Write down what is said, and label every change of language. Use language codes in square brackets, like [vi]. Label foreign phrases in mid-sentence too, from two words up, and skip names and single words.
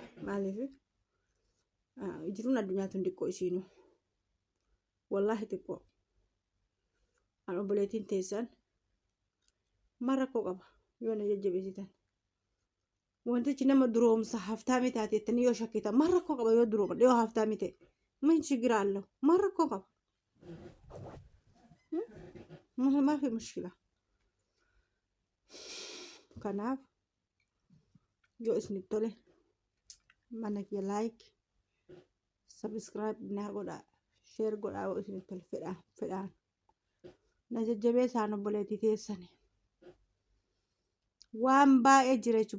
[om] maaliif jiruun addunyaa tun xiqqoo isiinu wallahi xiqqoo an obboleettiin teessan maal rakkoo qaba yoo na jajjabeessitan wantichi nama duroomsa haftaa miti taateettanii yoo shakkitan maal rakkoo qaba yoo durooma yoo haftaa miti min [am] ችግር አለው [om] maal rakkoo qaba [ar] ما في مشكلة [om] kanaaf yoo isin tole mana kee [en] like subscribe [om] naa godhaa share godhaa yoo isin tole fedhaan na jajjabeessaa obboleettii teessanii waan baay'ee jira jechuudha